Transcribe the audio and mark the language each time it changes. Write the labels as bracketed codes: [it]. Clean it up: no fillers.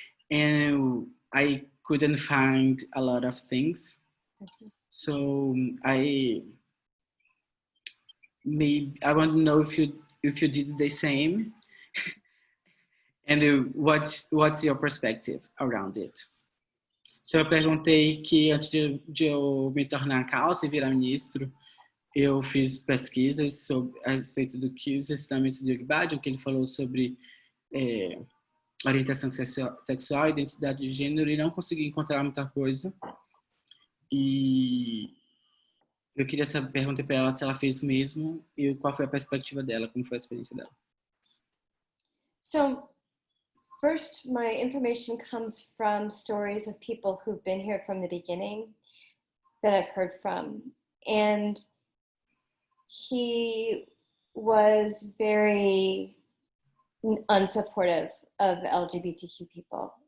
[en] And I couldn't find a lot of things. So I want to know if you did the same, and what's your perspective around it. [pt] Então eu perguntei que antes de eu me tornar Khalsa e virar ministro, eu fiz pesquisas a respeito do que os ensinamentos de Yogi Bhajan, que ele falou sobre orientação sexual, identidade de gênero, e não consegui encontrar muita coisa. E eu queria perguntar para ela se ela fez o mesmo e qual foi a perspectiva dela, como foi a experiência dela. [en] So, first, my information comes from stories of people who've been here from the beginning that I've heard from. And he was very unsupportive of LGBTQ people.